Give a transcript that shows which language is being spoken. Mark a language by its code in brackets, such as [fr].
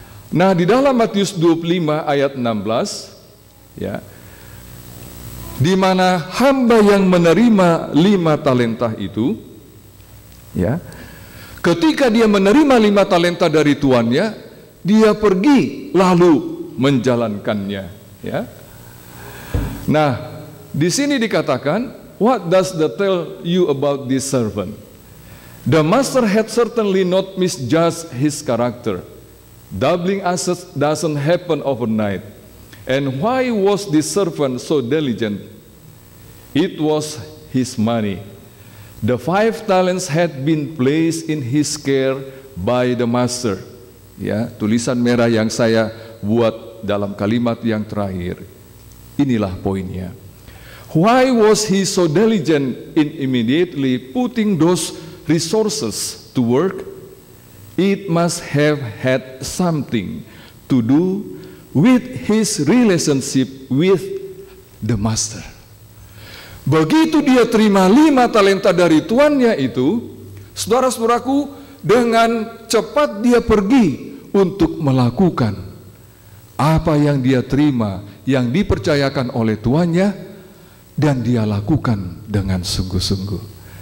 [id] Nah, di dalam Matius 25 ayat 16, ya, di mana hamba yang menerima 5 talenta itu, ya, ketika dia menerima 5 talenta dari tuannya, dia pergi lalu menjalankannya, ya. Nah, di sini dikatakan, [en] what does that tell you about this servant? The master had certainly not misjudged his character. Doubling assets doesn't happen overnight. And why was this servant so diligent? It was his money. The 5 talents had been placed in his care by the master. [id] Ya, tulisan merah yang saya buat dalam kalimat yang terakhir. Inilah poinnya. [en] Why was he so diligent in immediately putting those resources to work? It must have had something to do with his relationship with the master. [id] Begitu dia terima 5 talenta dari tuannya itu, saudara-saudaraku, dengan cepat dia pergi untuk melakukan apa yang dia terima, yang dipercayakan oleh tuannya, dan dia lakukan dengan sungguh-sungguh.